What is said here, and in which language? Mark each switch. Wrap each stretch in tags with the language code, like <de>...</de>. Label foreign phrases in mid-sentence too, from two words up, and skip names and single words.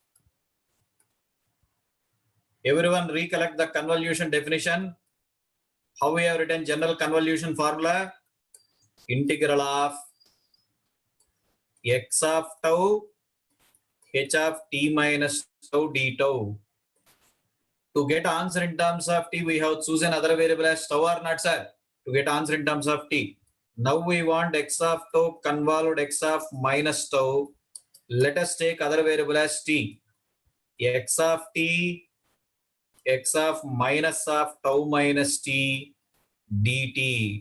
<en>Everyone recollect the convolution definition. How we have written general convolution formula? Integral of x of tau h of t minus tau d tau. To get answer in terms of t, we have chosen another variable as tau or not, sir? To get answer in terms of t. Now we want x of tau convolved x of minus tau. Let us take other variable as t. X of t, x of minus of tau minus t dt.</en>